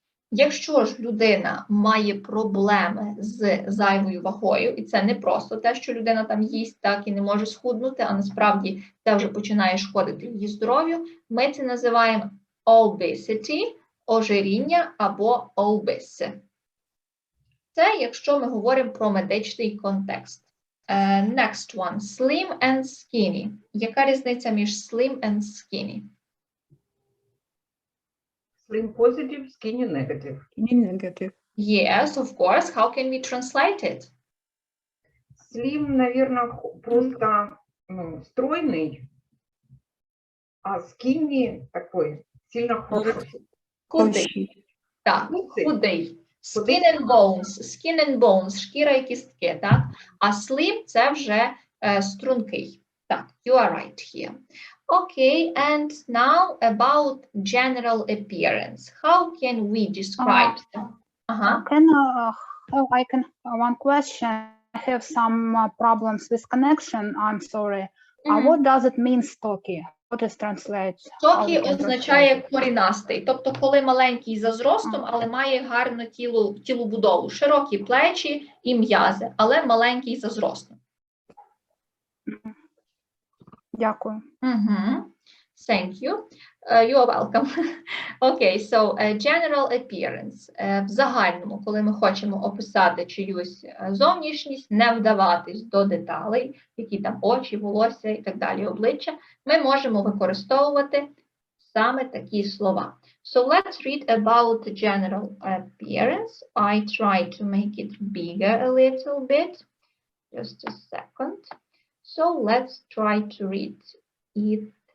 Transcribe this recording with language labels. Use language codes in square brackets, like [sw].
[uk] Якщо ж людина має проблеми з зайвою вагою, і це не просто те, що людина там їсть так і не може схуднути, а насправді це вже починає шкодити її здоров'ю, ми це називаємо obesity, ожиріння або obese. Це якщо ми говоримо про медичний контекст. [en] Next one. Slim and skinny. [uk] Яка різниця між slim and skinny? [en] Slim positive, skinny negative. Skinny negative. Yes, of course. How can we translate it? [ru] Slim, наверное, просто стройный, а skinny такой сильно худой. [uk] Худий. Так, худий. [en] Skin and bones, [uk] шкіра і кістки, так? А slim – це вже стрункий. Так, [en] you are right here. Okay, and now about general appearance. How can we describe them? I can one question. I have some problems with connection. I'm sorry. What does it mean, stocky? What is translated? [uk] Стокі означає корінастий, тобто коли маленький за зростом, але має гарну тілобудову, широкі плечі і м'язи, але маленький за зростом. Дякую. [en] Thank you. You are welcome. Okay, so general appearance. [uk] В загальному, коли ми хочемо описати чиюсь зовнішність, не вдаватись до деталей, які там очі, волосся і так далі, обличчя, ми можемо використовувати саме такі слова. [en] So let's read about general appearance. I try to make it bigger a little bit. Just a second. So let's try to read it.